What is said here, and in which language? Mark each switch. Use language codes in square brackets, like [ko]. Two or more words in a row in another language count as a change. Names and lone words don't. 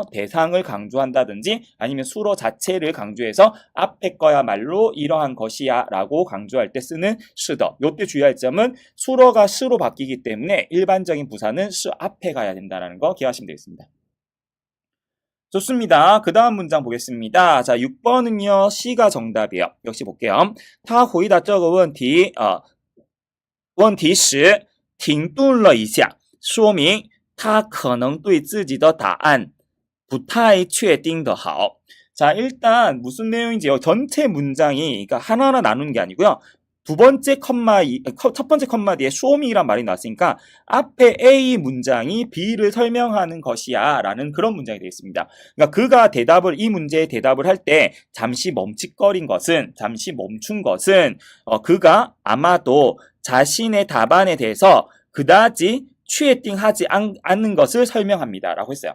[ko] 대상을 강조한다든지 아니면 수로 자체를 강조해서 앞에 거야말로 이러한 것이야 라고 강조할 때 쓰는 시더. 요때 주의할 점은 수로가 시로 바뀌기 때문에 일반적인 부사는 시 앞에 가야 된다는 거 기억하시면 되겠습니다. 좋습니다. 그 다음 문장 보겠습니다. 자, 6번은요. C가 정답이에요. 역시 볼게요. [zh] 他回答这个问题问题时停顿了一下说明他可能对自己的答案不太确定的好. [ko] 자, 일단 무슨 내용인지요. 전체 문장이 그러니까 하나하나 나누는 게 아니고요. 첫 번째 컴마 뒤에 쇼미란 말이 나왔으니까 앞에 A 문장이 B를 설명하는 것이야 라는 그런 문장이 되겠습니다. 그러니까 그가 이 문제에 대답을 할 때 잠시 멈춘 것은 그가 아마도 자신의 답안에 대해서 그다지 确定하지 않는 것을 설명합니다 라고 했어요.